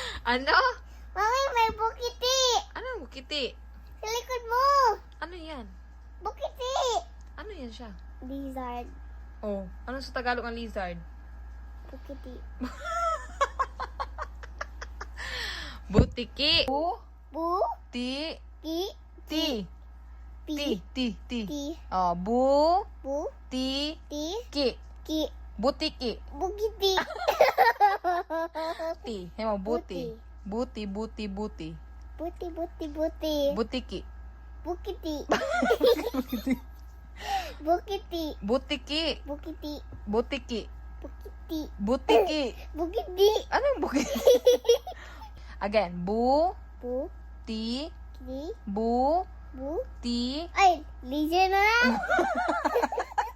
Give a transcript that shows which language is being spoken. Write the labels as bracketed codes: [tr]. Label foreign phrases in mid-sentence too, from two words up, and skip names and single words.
[tl] Ano? Mami, may bukiti. Ano ang bukiti? Sa likod mo. Ano yan? Bukiti. Ano yan siya? Lizard. Oh, ano sa Tagalog ang lizard? Bukiti. Butiki. Bu. Ti. Ki. Ti. Pi. Ti. Ti. Oh, bu. Bu. Ti. Ti. Ki. Ki. Butiki. Bukiti. Ti. Hemo, buti. Buti. Buti, buti. Butiki. Bukiti. Bukiti. Butiki. Bukiti. Butiki. Bukiti. Butiki. Bukiti. Anong bukiti? Again. Bu. Bu. Ti. Ki. Bu. Bu. Ti. Ay, lizard na lang.